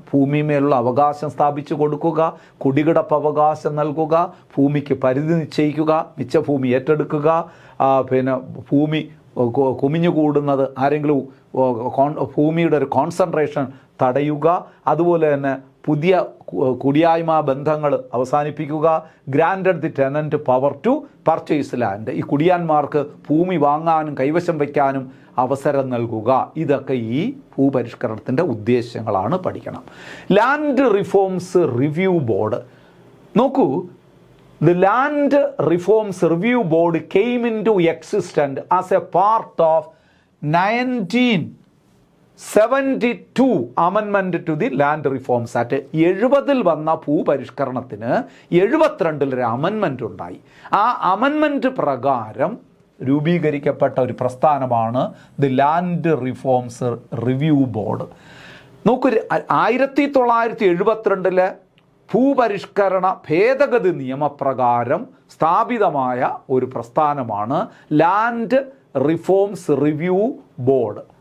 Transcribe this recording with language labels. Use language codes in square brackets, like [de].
[ml] ഭൂമിമേലുള്ള അവകാശം സ്ഥാപിച്ചു കൊടുക്കുക, കുടികിടപ്പ് അവകാശം നൽകുക, ഭൂമിക്ക് പരിധി നിശ്ചയിക്കുക, മിച്ച ഭൂമി ഏറ്റെടുക്കുക, ഭൂമി കുമിഞ്ഞുകൂടുന്നത് ആരെങ്കിലും ഭൂമിയുടെ ഒരു കോൺസെൻട്രേഷൻ തടയുക, അതുപോലെ തന്നെ പുതിയ കുടിയായ്മ ബന്ധങ്ങൾ അവസാനിപ്പിക്കുക. [en] granted the tenant power to purchase land, [ml] ഈ കുടിയാന്മാർക്ക് ഭൂമി വാങ്ങാനും കൈവശം വയ്ക്കാനും അവസരം നൽകുക. ഇതൊക്കെ ഈ ഭൂപരിഷ്കരണത്തിൻ്റെ ഉദ്ദേശങ്ങളാണ്. പഠിക്കണം. Land reforms review board. നോക്കൂ, [en] the Land Reforms Review Board came into existence as a part of 1972 amendment to the Land Reforms Act. [ml] 70-ൽ വന്ന ഭൂപരിഷ്കരണത്തിന് 72-ൽ ഒരു അമെൻമെൻറ്റ് ഉണ്ടായി. ആ അമെൻമെൻറ്റ് പ്രകാരം രൂപീകരിക്കപ്പെട്ട ഒരു പ്രസ്ഥാനമാണ് the land reforms review board. നോക്കൂ, 1972 ഭൂപരിഷ്കരണ ഭേദഗതി നിയമപ്രകാരം സ്ഥാപിതമായ ഒരു പ്രസ്ഥാനമാണ് ലാൻഡ് റിഫോംസ് റിവ്യൂ ബോർഡ്.